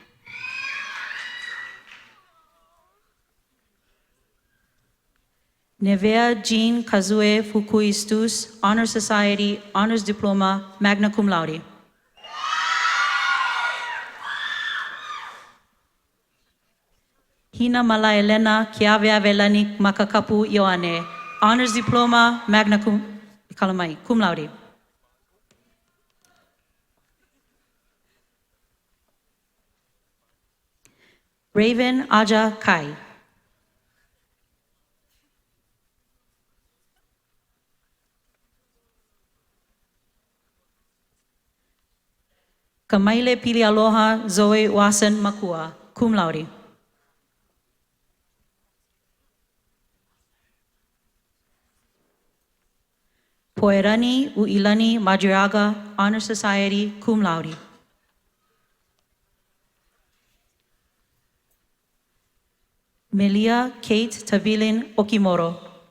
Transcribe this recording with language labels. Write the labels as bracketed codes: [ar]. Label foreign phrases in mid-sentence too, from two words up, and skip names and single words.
[en] Nevea Jean Kazue Fukuistus, Honor Society, Honors Diploma, [la] magna cum laude. [en] Hina Mala Elena Kiavea Velani Makakapu Ioane, Honors Diploma, [la] magna cum laude. [en] Raven Aja Kai. Kamaile Pili Aloha Zoe Wasan Makua, [la] cum laude. [en] Poerani Uilani Madriaga, Honor Society, [la] cum laude. [en] Melia Kate Tabilin Okimoro.